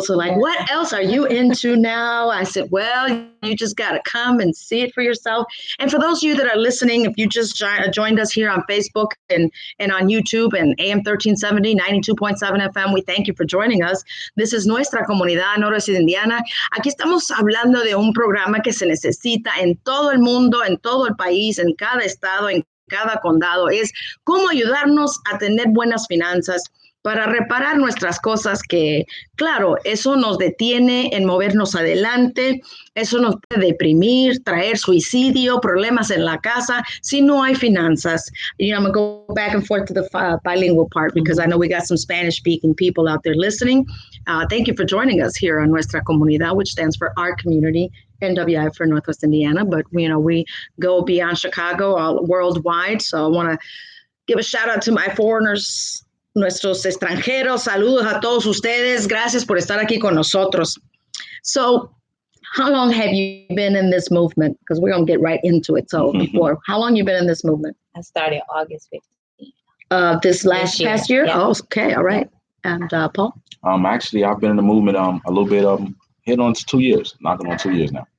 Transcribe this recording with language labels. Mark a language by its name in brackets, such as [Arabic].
[English] So like, what else are you into now? I said, well, you just got to come and see it for yourself. And for those of you that are listening, if you just joined us here on Facebook and on YouTube and AM 1370, 92.7 FM, we thank you for joining us. This is Nuestra Comunidad NIW Indiana. [Spanish] Aquí estamos hablando de un programa que se necesita en todo el mundo, en todo el país, en cada estado, en cada condado. Es cómo ayudarnos a tener buenas finanzas para reparar nuestras cosas que, claro, eso nos detiene en movernos adelante, eso nos puede deprimir, traer suicidio, problemas en la casa, si no hay finanzas. [English] You know, I'm going to go back and forth to the bilingual part because I know we got some Spanish-speaking people out there listening. Thank you for joining us here on Nuestra Comunidad, which stands for our community, NWI for Northwest Indiana, but, you know, we go beyond Chicago, all worldwide, so I want to give a shout-out to my foreigners, [Spanish] nuestros extranjeros, saludos a todos ustedes. Gracias por estar aquí con nosotros. [English] So, how long have you been in this movement? Because we're going to get right into it. So, before, how long you been in this movement? I started August 15th. This past year? Yeah. Oh, okay. All right. And Paul? Actually, I've been in the movement a little bit, hitting on 2 years, knocking on 2 years now.